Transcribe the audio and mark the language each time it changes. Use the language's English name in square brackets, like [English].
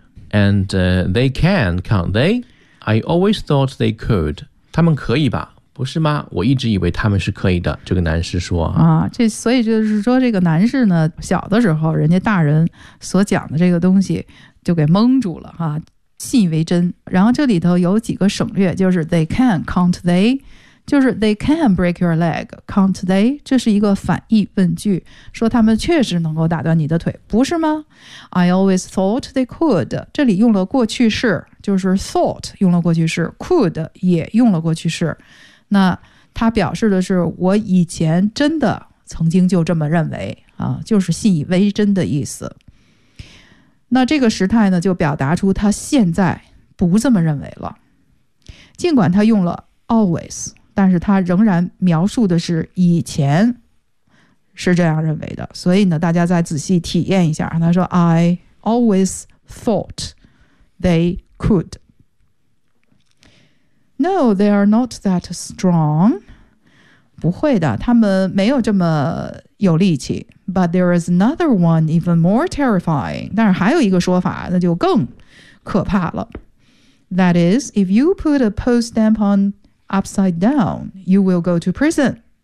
[English] And they can, can't they? I always thought they could. [Chinese] 他们可以吧？不是吗？我一直以为他们是可以的。这个男士说啊，这所以就是说这个男士呢，小的时候人家大人所讲的这个东西就给蒙住了哈。信以为真。然后这里头有几个省略，就是 [English] they can, can't they? [Chinese] 就是 [English] they can break your leg, can't they? [Chinese] 这是一个反义问句，说他们确实能够打断你的腿，不是吗？ [English] I always thought they could, [Chinese] 这里用了过去式，就是 thought 用了过去式， could 也用了过去式，那他表示的是我以前真的曾经就这么认为啊，就是信以为真的意思。那这个时态呢就表达出他现在不这么认为了，尽管他用了 always， 但是他仍然描述的是以前是这样认为的，所以呢大家再仔细体验一下，他说 [English] I always thought they could。 No, they are not that strong， [Chinese] 不会的，他们没有这么有力气。 [English] But there is another one even more terrifying. [Chinese] 但是还有一个说法，那就更可怕了。 [English] That is, if you put a post stamp on upside down, you will go to prison.